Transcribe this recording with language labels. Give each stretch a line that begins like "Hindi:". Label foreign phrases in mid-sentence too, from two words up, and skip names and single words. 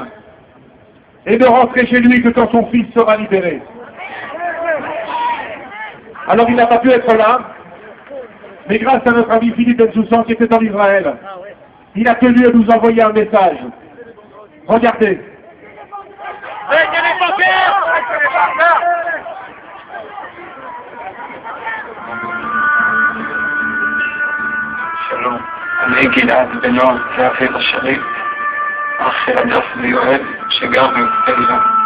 French: Et ne rentrer chez lui que quand son fils sera libéré. Alors il n'a pas pu être là, mais grâce à notre ami Philippe Bensoussan qui était en Israël, il a tenu à nous envoyer un message. Regardez.
Hebrew: שלום, אני גלעד בן-נועם, ואביב השריף, אח של הדס ויואל, שגר במפתילה.